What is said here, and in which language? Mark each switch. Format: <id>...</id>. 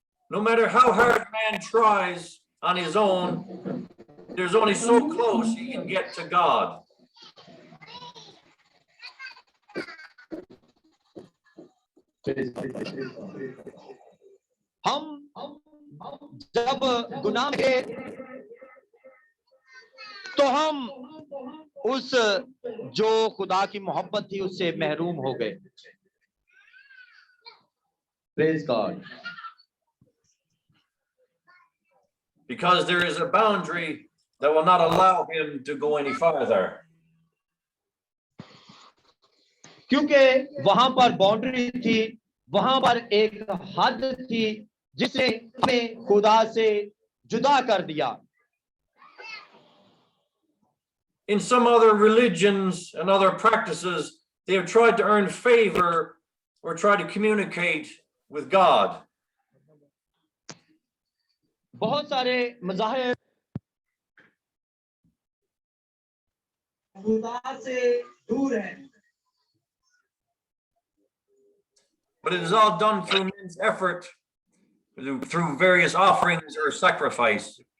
<en>No matter how hard man tries on his own, there's only so close he can get to God.</en> <hi>हम जब गुनाह के तो हम उस जो खुदा की मोहब्बत थी उससे महरूम हो गए.</hi> <en>Praise God. Because there is a boundary that will not allow him to go any farther.</en> <hi>क्योंकि वहां पर बाउंड्री थी, वहां पर एक हद थी जिसने हमें खुदा से जुदा कर दिया.</hi> <en>In some other religions and other practices, they have tried to earn favor or try to communicate with God.</en> <hi>बहुत सारे मज़ाहिब खुदा से दूर हैं.</hi> <en>But it is all done through men's effort, through various offerings or sacrifice.</en>